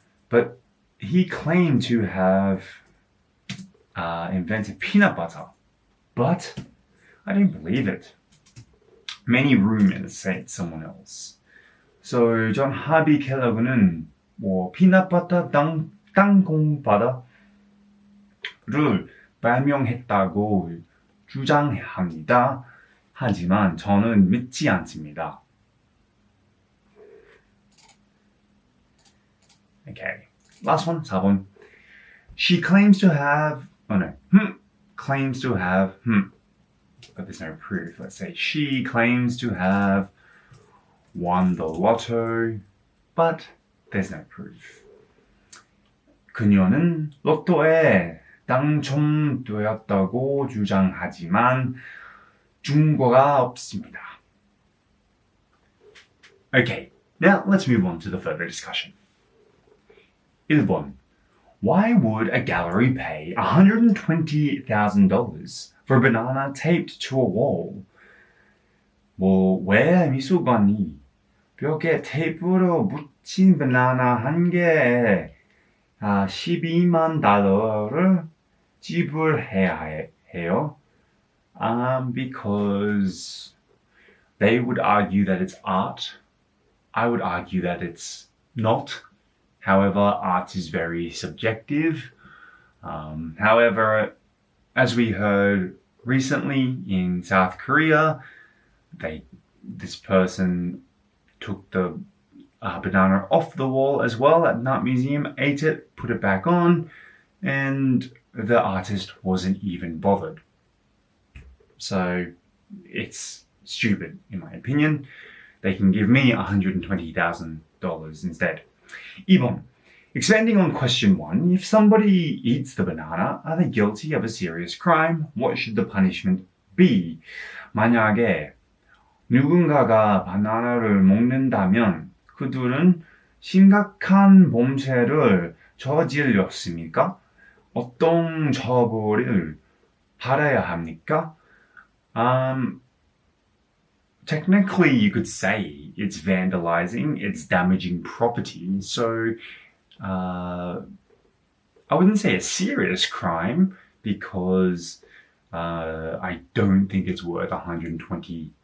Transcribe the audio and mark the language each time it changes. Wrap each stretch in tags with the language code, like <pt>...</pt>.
<en>But he claimed to have invented peanut butter, but I don't believe it. Many rumors say it's someone else. So John Harvey</en> <ko>Kellogg는 peanut butter 땅콩바다를 발명했다고 주장합니다. 하지만 저는 믿지 않습니다.</ko> <en>Okay, last one, 4번. She claims to have, claims to have, but there's no proof. Let's say she claims to have won the lotto, but there's no proof.</en> <ko>그녀는 로또에 당첨되었다고 주장하지만 증거가 없습니다.</ko> <en>Okay, now let's move on to the further discussion. 1번. Why would a gallery pay $120,000 for a banana taped to a wall?</en> <ko>왜 미술관이 벽에 테이프로 붙인 바나나 한 개에 12만 달러를 지불해야 해요?</ko> <en>Because they would argue that it's art. I would argue that it's not. However, art is very subjective. However, as we heard recently in South Korea, this person took the banana off the wall as well at an art museum, ate it, put it back on, and the artist wasn't even bothered. So it's stupid, in my opinion. They can give me $120,000 instead.</en> <ko>2번.</ko> <en>Expanding on question 1, if somebody eats the banana, are they guilty of a serious crime? What should the punishment be?</en> <ko>만약에 누군가가 바나나를 먹는다면 그들은 심각한 범죄를 저질렀습니까? 어떤 처벌을 받아야 합니까?</ko> <en>Technically, you could say it's vandalizing, it's damaging property. So, I wouldn't say a serious crime because I don't think it's worth $120,000.</en>